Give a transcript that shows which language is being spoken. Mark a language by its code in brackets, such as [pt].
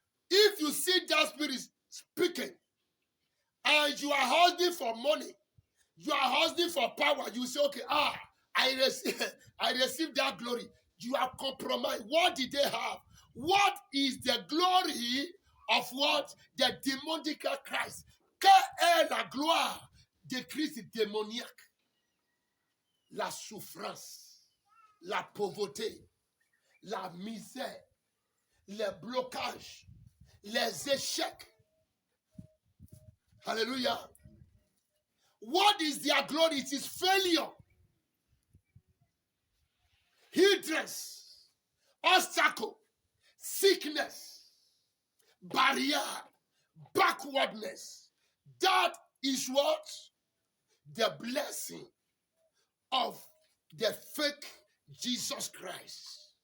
[en] If you see that spirit speaking and you are hustling for money, you are hustling for power, you say, okay, I receive that glory. You are compromised. What did they have? What is the glory of what? The demonic Christ. [fr] Quelle est la gloire de Christ démoniaque? La souffrance, la pauvreté, la misère, les blocages, les échecs. [en] Hallelujah. What is their glory? It is failure, hindrance, obstacle, sickness, barrier, backwardness. That is what? The blessing of the fake Jesus Christ.